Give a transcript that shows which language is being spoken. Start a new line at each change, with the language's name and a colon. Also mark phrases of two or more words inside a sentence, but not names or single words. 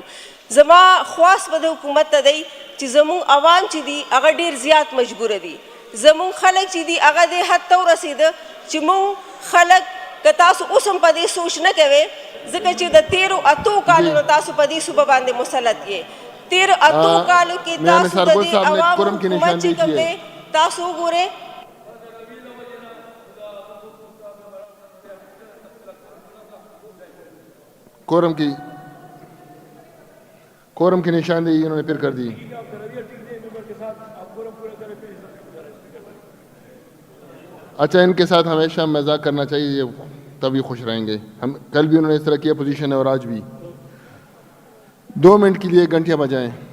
Pashto: زما خواست به د حکومت ته دی چې زمونږ عوام چې دي هغه ډېر زیات مجبوره دي، زمونږ خلک چې دي هغه دې حد ته ورسېده چې مونږ خلک که تاسو اوس هم په دې سوچ نه کوئ ځکه چې د 13 کالونو تاسو په دې صوبه باندې مسلط یې. 13 کالو کې تاسو د دې عوامو حکومت چې کوم دی تاسو وګورئ
Urdu: کورم کی نشاندہی انہوں نے پھر کر دی. اچھا ان کے ساتھ ہمیشہ مذاق کرنا چاہیے تبھی خوش رہیں گے. ہم کل بھی انہوں نے اس طرح کیا پوزیشن ہے اور آج بھی. 2 منٹ کے لیے گھنٹیاں بجائیں.